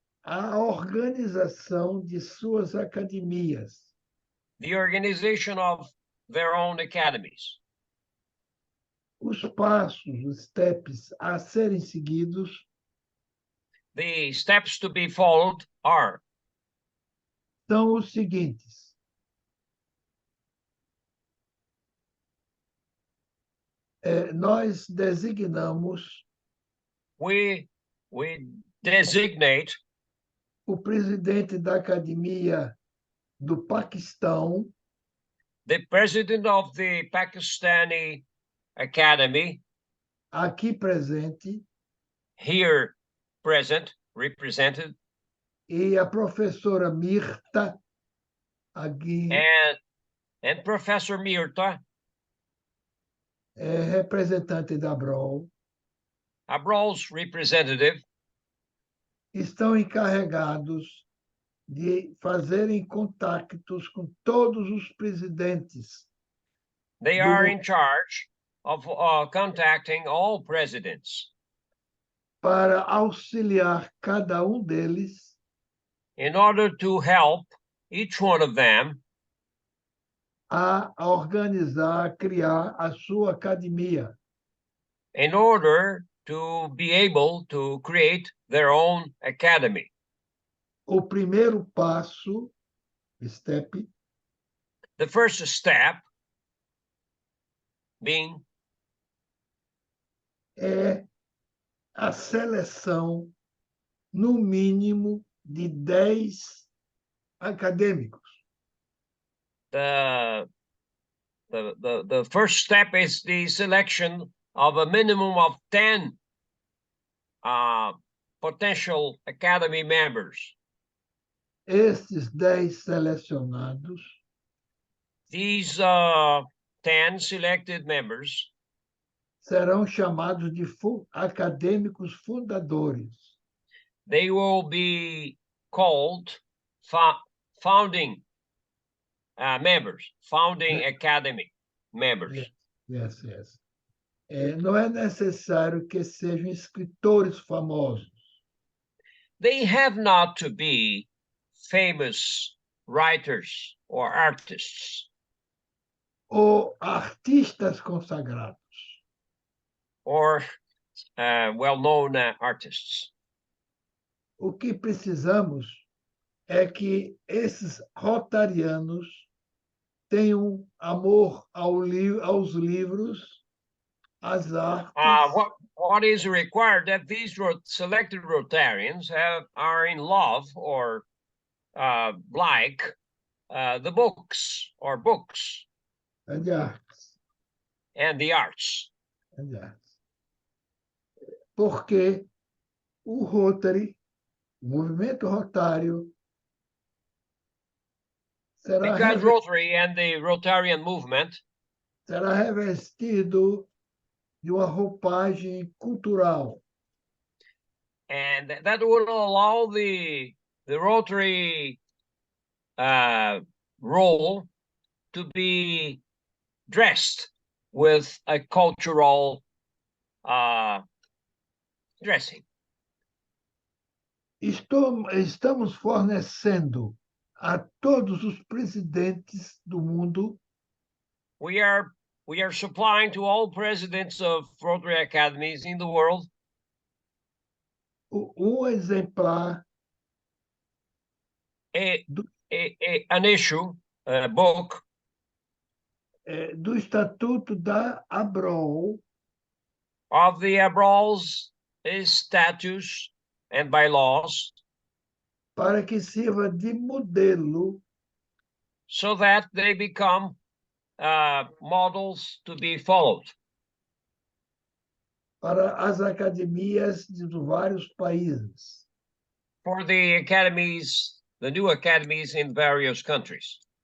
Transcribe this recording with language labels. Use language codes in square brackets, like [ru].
[pt] a organização de suas academias. [en] The organization of their own academies. [pt] Os passos, os steps a serem seguidos [en] The steps to be followed are [pt] são os seguintes. Nós designamos [en] we designate [pt] o presidente da Academia do Paquistão, [en] the president of the Pakistani Academy, [pt] aqui presente, [en] here present, represented, [pt] e a professora Mirta, aqui, [en] and Professor Mirta, [pt] representante da Abrol, [en] Abrol's representative, [pt] estão encarregados de fazerem contactos com todos os presidentes. [en] They are in charge of contacting all presidents [pt] para auxiliar cada deles [en] in order to help each one of them [pt] a organizar, a criar a sua academia. [en] in order to be able to create their own academy. [pt] O primeiro passo, step, [en] The first step being [pt] é a seleção, no mínimo, de 10 acadêmicos. [en] The first step is the selection of a minimum of 10 potential academy members. [pt] Esses 10 selecionados [en] These 10 selected members [pt] serão chamados de acadêmicos fundadores. [en] They will be called founding members, founding academy members. Yes. [pt] Não é necessário que sejam escritores famosos. [en] They have not to be famous writers or artists. [pt] Ou artistas consagrados. [en] Or well-known artists. [pt] O que precisamos é que esses rotarianos tenham amor aos livros, às artes. [en] What is required that these selected Rotarians are in love or like the books or books. And the arts. And the arts. And the arts. [pt] Porque o Rotary, o movimento rotário, [en] because Rotary and the Rotarian movement [pt] será revestido de uma roupagem cultural. [en] And that will allow the Rotary role to be dressed with a cultural dressing. [pt] Estamos fornecendo a todos os presidentes do mundo. [en] We are supplying to all presidents of Rotary academies in the world [pt] exemplar, [en] an issue, a book [pt] do Estatuto da Abrol, [en] of the Abrol's statutes and bylaws, [pt] para que sirva de modelo, [en] so that they become models to be followed [pt] para as academias de vários países. [en] For the academies, the new academies in various countries.